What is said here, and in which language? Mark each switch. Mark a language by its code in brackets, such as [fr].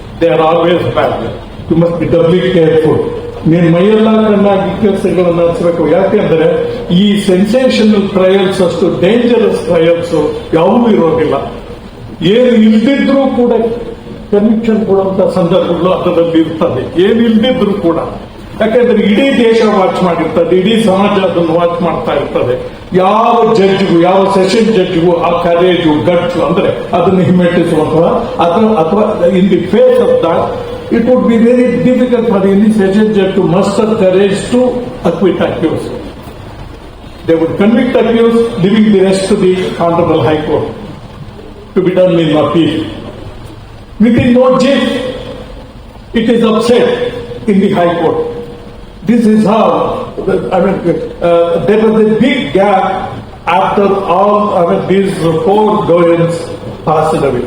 [en] They are always bad. You must be doubly careful. [kn] ನೀನು ಮೈಯೆಲ್ಲ ಕಣ್ಣಾಗಿ ಕೆಲಸಗಳನ್ನು ನಡೆಸಬೇಕು. ಯಾಕೆಂದ್ರೆ ಈ ಸೆನ್ಸೇಷನಲ್ ಟ್ರಯಲ್ಸ್ ಅಷ್ಟು ಡೇಂಜರಸ್ ಟ್ರಯಲ್ಸ್ ಯಾವುದೂ ಇರೋದಿಲ್ಲ. ಏನು ಇಲ್ದಿದ್ರೂ ಕೂಡ ಕನ್ವಿಕ್ಷನ್ ಕೊಡುವಂತ ಸಂದರ್ಭಗಳು ಅದರಲ್ಲಿ ಇರ್ತದೆ, ಏನು ಇಲ್ದಿದ್ರು ಕೂಡ. ಯಾಕೆಂದ್ರೆ ಇಡೀ ದೇಶ ವಾಚ್ ಮಾಡಿರ್ತದೆ, ಇಡೀ ಸಮಾಜ ಅದನ್ನು ವಾಚ್ ಮಾಡ್ತಾ ಇರ್ತದೆ. ಯಾವ ಜಡ್ಜ್ಗೂ, ಯಾವ ಸೆಷನ್ ಜಡ್ಜ್ಗೂ ಆ ಕರೇಜು ಗಟ್ಸು ಅಂದ್ರೆ ಅದನ್ನು ಹಿಮ್ಮೆಟ್ಟಿಸುವಂತಹ ಅಥವಾ [en] In the face of that it would be very difficult for any session judge to muster courage to acquit accused. They would convict accused, leaving the rest to the Honorable High Court to be done in appeal. Within no jiff, it is upset in the High Court. This is how, there was a big gap after all these four doyens passed away.